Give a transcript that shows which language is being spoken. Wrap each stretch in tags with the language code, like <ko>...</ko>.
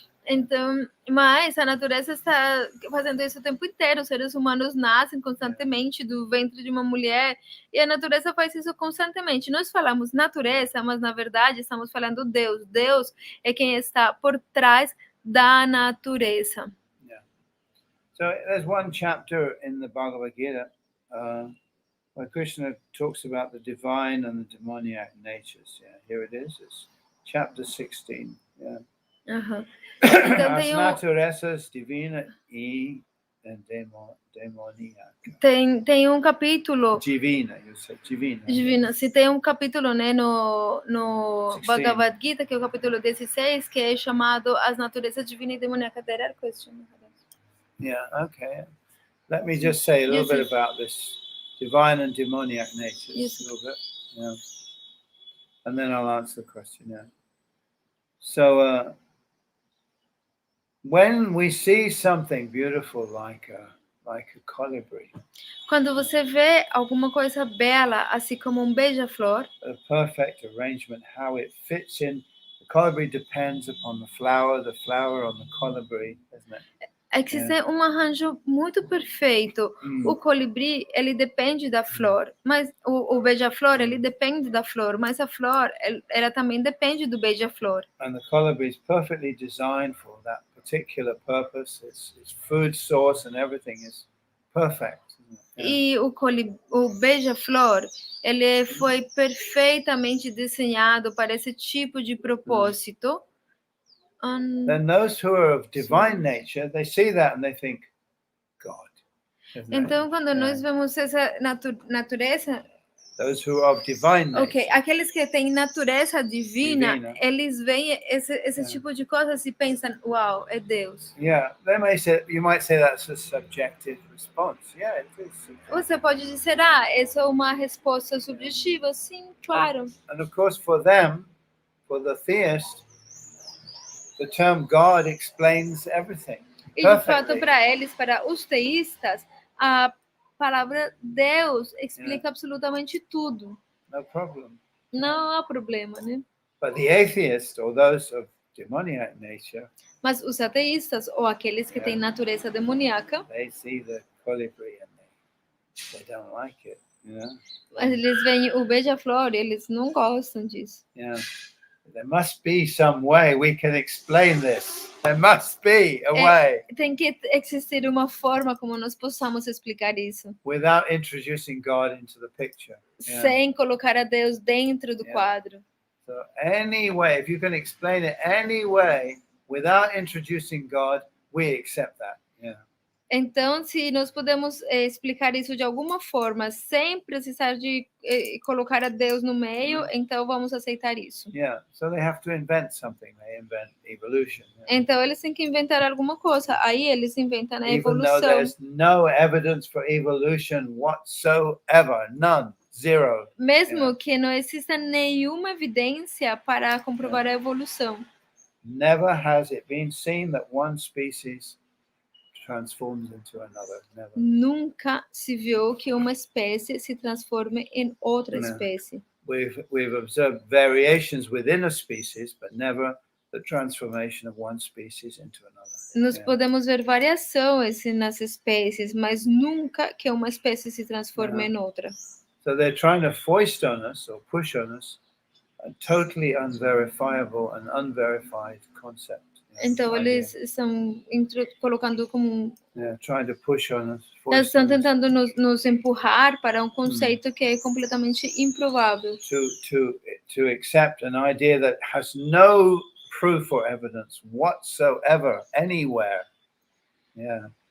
<pt>Então, mas a natureza está fazendo isso o tempo inteiro. Os seres humanos nascem constantemente do ventre de uma mulher e a natureza faz isso constantemente. Nós falamos natureza, mas na verdade estamos falando Deus. Deus é quem está por trás da natureza.</pt> <en>Yeah. So there's one chapter in the Bhagavad-Gita where Krishna talks about the divine and the demoniac natures. Yeah, here it is. It's chapter 16. Yeah.</en> <pt>Então, As naturezas divina e demoníaca. Tem um capítulo.</pt> <en>Divina, you said divina.</en> <pt>Divina. Se tem um capítulo, né, no Bhagavad-Gita, que é o capítulo 16, que é chamado As Naturezas Divina e Demoníaca.</pt> <en>There are questions. Yeah, okay. Let me just say a little bit about this divine and demoniac natures. Yes. A little bit. Yeah. And then I'll answer the question. Yeah. So, when we see something beautiful like a colibri,</en> <pt>quando você vê alguma coisa bela, assim como um beija-flor,</pt> <en>a perfect arrangement, how it fits in the colibri depends upon the flower on the colibri, isn't it?</en> <pt>Existe um arranjo muito perfeito. O colibri, ele depende da flor, mas o beija-flor, ele depende da flor, mas a flor, ela também depende do beija-flor.</pt> <en>And the colibri is perfectly designed for that particular purpose. Its food source and everything is perfect.</en> <pt>E o beija-flor, ele foi perfeitamente desenhado para esse tipo de propósito.</pt> <en>Then those who are of divine nature, they see that and they think, God.</en> <pt>Então, quando nós vemos essa natureza,</pt> <en>those who are of divine nature,</en> <pt>aqueles que têm natureza divina, eles veem esse tipo de coisas e pensam, uau, é Deus.</pt> <en>Yeah, you might say that's a subjective response. Yeah, it is. Subjective.</en> <pt>Você pode dizer, essa é uma resposta subjetiva. Sim, claro.</pt> <en>And of course, for them, for the theist, the term God explains everything.</en> <pt>E de fato, para eles, para os teístas, a palavra Deus explica absolutamente tudo.</pt> <en>No problem.</en> <pt>Não há problema, né?</pt> <en>But the atheist, or those of demoniac nature,</en> <pt>mas os ateístas, ou aqueles que têm natureza demoníaca,</pt> <en>they see the colibri and they don't like it,</en> <pt>eles veem o beija-flor e eles não gostam disso.</pt> <en>Yeah. There must be some way we can explain this. There must be a way.</en> <pt>Tem que existir uma forma como nós possamos explicar isso.</pt> <en>Without introducing God into the picture.</en> <pt>Sem colocar a Deus dentro do quadro.</pt> <en>So any way, if you can explain it any way without introducing God, we accept that. Yeah.</en> <pt>Então, se nós podemos explicar isso de alguma forma, sem precisar de colocar a Deus no meio, então vamos aceitar isso.</pt> <en>Yeah, so they have to invent something. They invent evolution.</en> <pt>Então, eles têm que inventar alguma coisa. Aí eles inventam a evolução.</pt> <en>Even though there's no evidence for evolution whatsoever, none, zero.</en> <pt>Mesmo que não exista nenhuma evidência para comprovar a evolução.</pt> <en>Never has it been seen that one species transforms into another. Never.</en> <pt>Nunca se viu que uma espécie se transforme em outra espécie.</pt> <en>We've observed variations within a species, but never the transformation of one species into another.</en> <pt>Nós podemos ver variações nas espécies, mas nunca que uma espécie se transforme em outra.</pt> <en>So they're trying to foist on us or push on us a totally unverifiable and unverified concept.</en> <pt>Então eles estão colocando como</pt> <en>trying to push on us.</en> <pt>Eles estão tentando nos empurrar para um conceito que é completamente improvável.</pt> <en>To accept an idea that has no proof or evidence whatsoever anywhere. Yeah.</en>